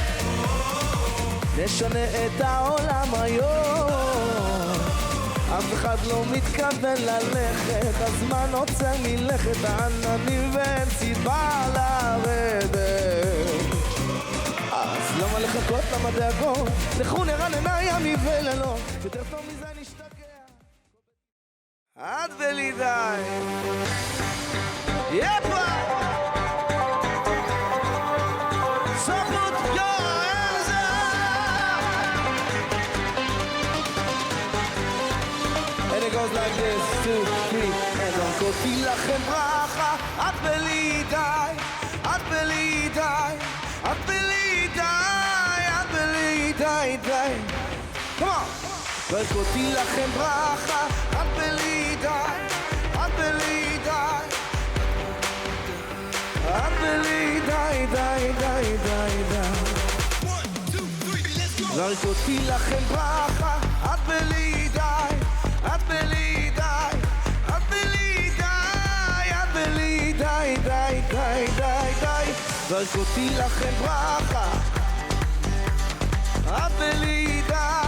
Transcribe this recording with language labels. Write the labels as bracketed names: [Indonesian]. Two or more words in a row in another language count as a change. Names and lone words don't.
[Hebrew] נשנה את העולם היום, אף אחד לא מתכוון ללכת, הזמן עוצר מלכת, העננים ואין סיבה לרדת. אז למה לחכות, למה דאגות? לכו נרננה ימים ולילות, יותר טוב מזה נשתגע. עד בלי די. יפה! [English] So put your hands up. And it goes like this, 2, 3, and don't go feel [Hebrew] לכם ברכה, עד בלי די, עד בלי די, עד בלי די, עד בלי די, די. [English] Come on! [Hebrew] וקותי לכם ברכה, עד בלי די, עד בלי די, עד בלי די, די, די, די, די. וקותי לכם ברכה, עד בלי די, עד בלי די, עד בלי די, עד בלי די, די, די, די, די. וקותי לכם ברכה, עד בלי די.